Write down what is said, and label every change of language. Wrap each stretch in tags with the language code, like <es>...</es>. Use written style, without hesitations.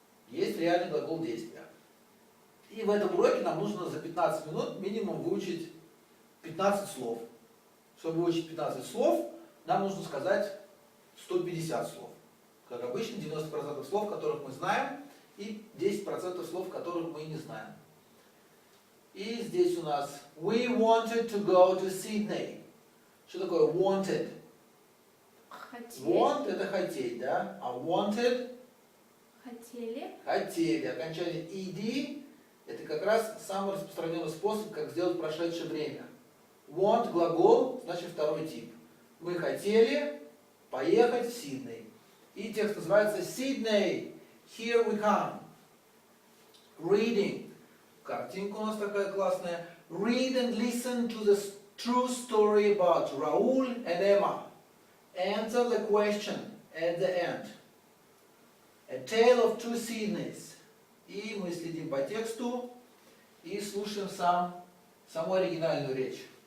<ru>Есть реальный глагол действия. И в этом уроке нам нужно за 15 минут минимум выучить 15 слов. Чтобы выучить 15 слов, нам нужно сказать 150 слов. Как обычно, 90% слов, которых мы знаем, и 10% слов, которых мы не знаем. И здесь у нас</ru> <en>We wanted to go to Sydney.</en> <ru>Что такое wanted? Хотели. Want это хотеть, да? А wanted? Хотели. Хотели. Окончание ed это как раз самый распространенный способ, как сделать прошедшее время. Want глагол, значит второй тип. Мы хотели поехать в Сидней. И текст называется</ru> <en>Sydney, here we come. Reading.</en> <ru>Картинка у нас такая классная.</ru> <en>Read and listen to the true story about Raul and Emma. Answer the question at the end. A tale of two Sydneys.</en> <ru>И мы следим по тексту и слушаем саму оригинальную речь.</ru>